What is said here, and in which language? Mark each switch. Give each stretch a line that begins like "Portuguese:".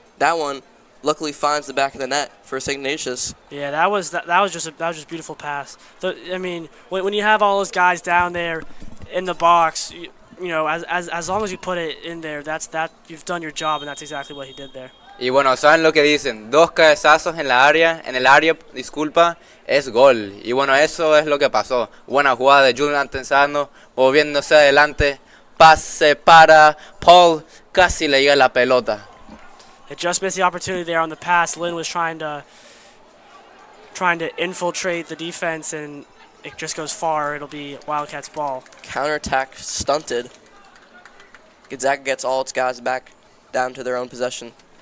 English: That one luckily finds the back of the net for St. Ignatius. Yeah, that was just a beautiful pass. I mean, when you have all those guys down there in the box, you know, as long as you put it in there, you've done your job, and that's exactly what he did there.
Spanish: Y bueno, ¿saben lo que dicen? 2 cabezazos en el área, disculpa, es gol. Y bueno, eso es lo que pasó. Buena jugada de Julian Antenzano, moviéndose adelante, pase para Paul, casi le llega la pelota.
English: It just missed the opportunity there on the pass. Lynn was trying to infiltrate the defense, and it just goes far. It'll be Wildcats ball. Counterattack stunted. Gonzaga gets all its guys back down to their own possession.